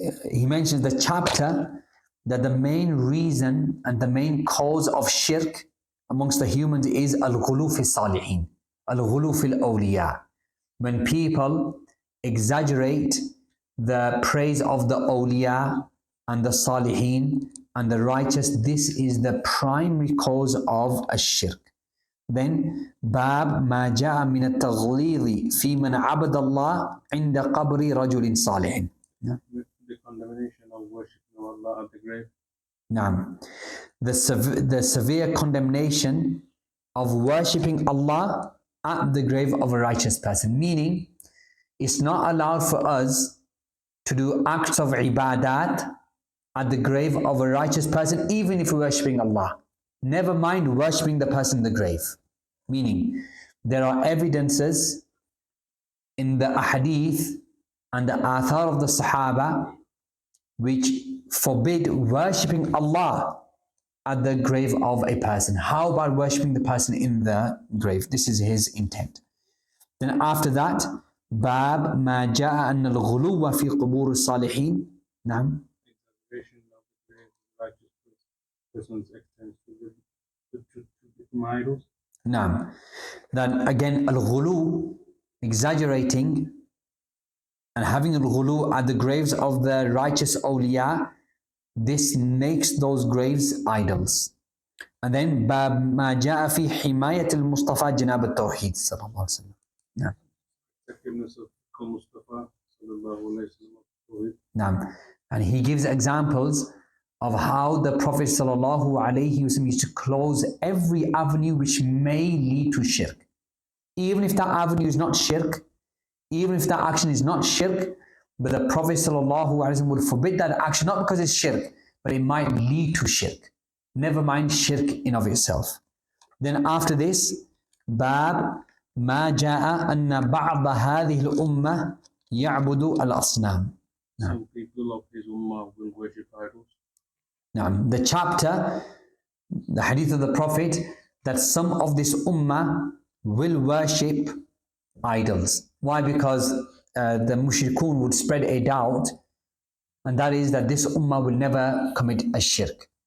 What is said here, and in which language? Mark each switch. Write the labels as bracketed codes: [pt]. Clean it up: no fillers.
[en] He mentions the chapter that the main reason and the main cause of shirk amongst the humans is [ar] al-ghulu fi salihin. Al-ghulu fil awliya. [en] when people exaggerate the praise of the awliya and the salihin and the righteous, this is the primary cause of shirk. Then [ar] باب ما جاء من التغليظ في من عبد الله عند قبر رجل صالح. [en] The condemnation of worshiping Allah at the grave. [ar] نعم. [en] The severe condemnation of worshipping Allah at the grave of a righteous person, meaning it's not allowed for us to do acts of ibadat at the grave of a righteous person, even if we're worshipping Allah. Never mind worshipping the person in the grave. Meaning, there are evidences in the ahadith and the athar of the Sahaba which forbid worshipping Allah at the grave of a person. How about worshipping the person in the grave? This is his intent. Then after that, [ar] باب ما جاء أن الغلو في قبور الصالحين. نعم. [en] Exaggeration of the grave of righteous persons extends to become idols. [ar] نعم. [en] Then again, al-ghulu, exaggerating and having al-ghulu at the graves of the righteous awliya, this makes those graves idols. And then [ar] باب ما جاء في حماية المصطفى جناب التوحيد صلى الله عليه وسلم. نعم. [en] Effectiveness of Mustafa sallallahu alayhi wa sallam. [ar] نعم. [en] And he gives examples of how the Prophet sallallahu alayhi wasallam used to close every avenue which may lead to shirk. Even if that avenue is not shirk, even if that action is not shirk, but the Prophet sallallahu alayhi wasallam would forbid that action, not because it's shirk, but it might lead to shirk. Never mind shirk in of itself. Then after this, [ar] bab ما جاء أن بعض هذه الأمة يعبد الأصنام. [en] Some people of his ummah will worship idols. Now, the chapter, the hadith of the Prophet, that some of this ummah will worship idols. Why? Because the mushrikun would spread a doubt, and that is that this ummah will never commit a shirk.